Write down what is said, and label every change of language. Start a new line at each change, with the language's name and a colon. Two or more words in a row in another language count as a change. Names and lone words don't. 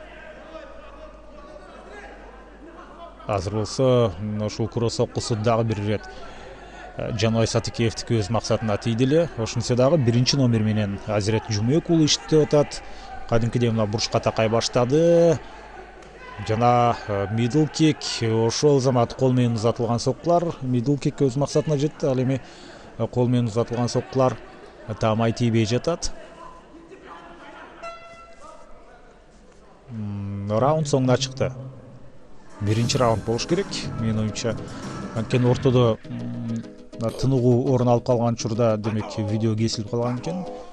Kyrgyz: Азыр болсо ушул кроссокусу дагы бир ирет Жаныбай Сатыкеевдики өз максатына тийди эле. Ошентсе дагы биринчи номер менен Азирет Жумабек уулу иштеп атат. Кадимкидей мына бурчка такай баштады.
English: Жана middle kick,
Kyrgyz: ошол замат кол менен узатылган соккулар.
English: Middle kick
Kyrgyz: өз максатына жетти, ал эми кол менен узатылган соккулар таамай тийбей жатат. Раунд соңуна чыкты. Биринчи раунд болуш керек, менин оюмча. Анткени ортодо тыныгуу орун алып калган учурда демек видео кесилип калган экен.